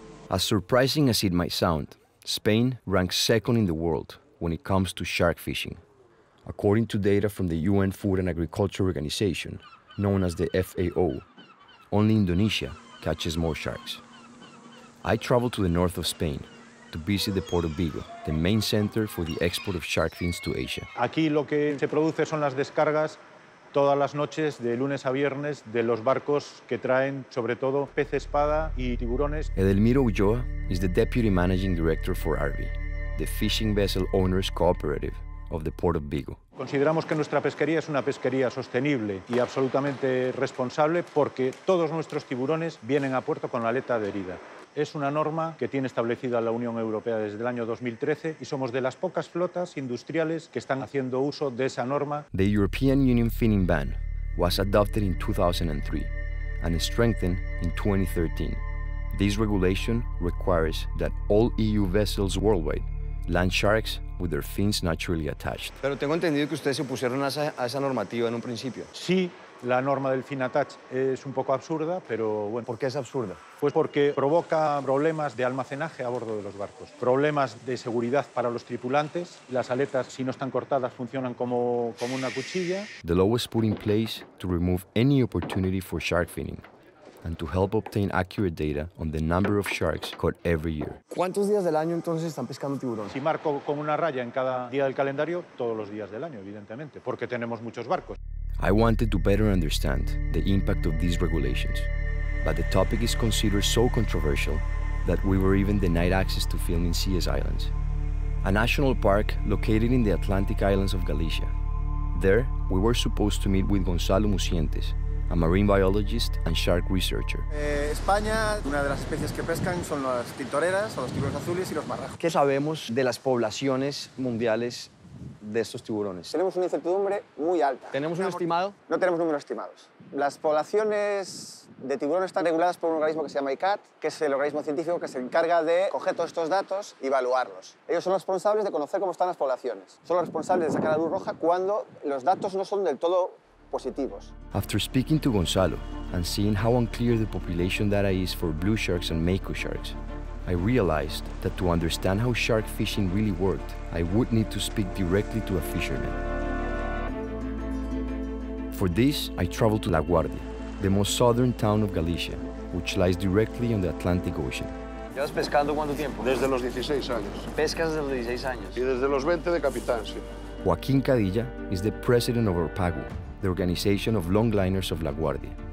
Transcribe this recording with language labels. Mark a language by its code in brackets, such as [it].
[en] As surprising as it might sound, Spain ranks second in the world when it comes to shark fishing. According to data from the UN Food and Agriculture Organization, known as the FAO, only Indonesia catches more sharks. I traveled to the north of Spain to visit the Port of Vigo, the main center for the export of shark fins to Asia. [es] Aquí lo que se produce son las descargas todas las noches, de lunes a viernes, de los barcos que traen sobre todo pez espada y tiburones. [en] Edelmiro Ulloa is the Deputy Managing Director for ARVI, the Fishing Vessel Owners Cooperative of the Port of Vigo. [es] Consideramos que nuestra pesquería es una pesquería sostenible y absolutamente responsable porque todos nuestros tiburones vienen a puerto con la aleta adherida. Es una norma que tiene establecida la Unión Europea desde el año 2013 y somos de las pocas flotas industriales que están haciendo uso de esa norma. [en] The European Union finning ban was adopted in 2003 and strengthened in 2013. This regulation requires that all EU vessels worldwide land sharks with their fins naturally attached. [es] Pero tengo entendido que ustedes se opusieron a esa normativa en un principio. Sí, la norma del fin attach es un poco absurda, pero bueno. ¿Por qué es absurda? Pues porque provoca problemas de almacenaje a bordo de los barcos, problemas de seguridad para los tripulantes. Las aletas, si no están cortadas, funcionan como una cuchilla. [en] The law was put in place to remove any opportunity for shark finning and to help obtain accurate data on the number of sharks caught every year. [es] ¿Cuántos días del año entonces están pescando tiburón? Si marco con una raya en cada día del calendario, todos los días del año, evidentemente, porque tenemos muchos barcos. [en] I wanted to better understand the impact of these regulations, but the topic is considered so controversial that we were even denied access to film in CS Islands, a national park located in the Atlantic islands of Galicia. There, we were supposed to meet with Gonzalo MUCIENTES, a marine biologist and shark researcher. [es] España, una de las especies que pescan son las tintoreras, o los tiburones azules y los marrajos. ¿Qué sabemos de las poblaciones mundiales de estos tiburones? Tenemos una incertidumbre muy alta. ¿Tenemos un estimado? No tenemos números estimados. Las poblaciones de tiburón están reguladas por un organismo que se llama ICAT, que es el organismo científico que se encarga de coger todos estos datos y evaluarlos. Ellos son los responsables de conocer cómo están las poblaciones. Son los responsables de sacar la luz roja cuando los datos no son del todo positivos. [en] After speaking to Gonzalo and seeing how unclear the population data is for blue sharks and mako sharks, I realized that to understand how shark fishing really worked, I would need to speak directly to a fisherman. For this, I traveled to La Guardia, the most southern town of Galicia, which lies directly on the Atlantic Ocean. [es] ¿Llevas pescando cuánto tiempo? Desde los 16 años. Pescas desde los 16 años. Y desde los 20 de capitán, sí. [en] Joaquín Cadilla is the president of Orpago, the organization of longliners of La Guardia.